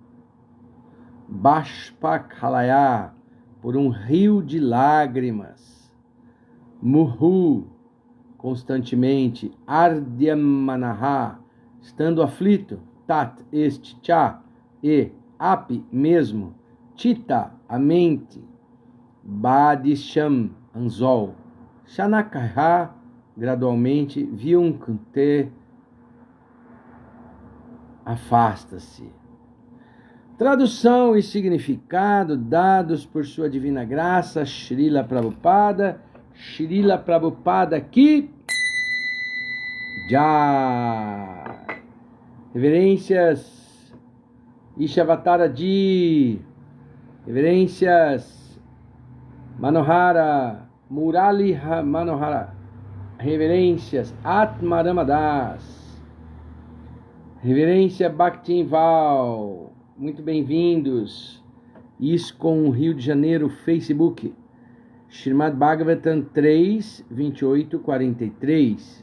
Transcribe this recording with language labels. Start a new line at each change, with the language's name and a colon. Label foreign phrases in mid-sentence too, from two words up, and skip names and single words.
Portuguese: Bashpakalaya, por um rio de lágrimas, Muhu, constantemente, Ardyamanaha, estando aflito, Tat, este, Cha, e, Api, mesmo, Chita, a mente, Badisham, anzol, Shanakaha, gradualmente, Vyunkte, afasta-se. Tradução e significado dados por sua divina graça,
Hindi: Srila Prabhupada Ki Jai.
Portuguese: Reverências Ishavatara Ji, reverências Manohara, Murali Manohara, reverências Atmaramadas, reverência Bhaktinval, muito bem-vindos. ISKCON Rio de Janeiro, Facebook, Srimad Bhagavatam 3, 28, 43.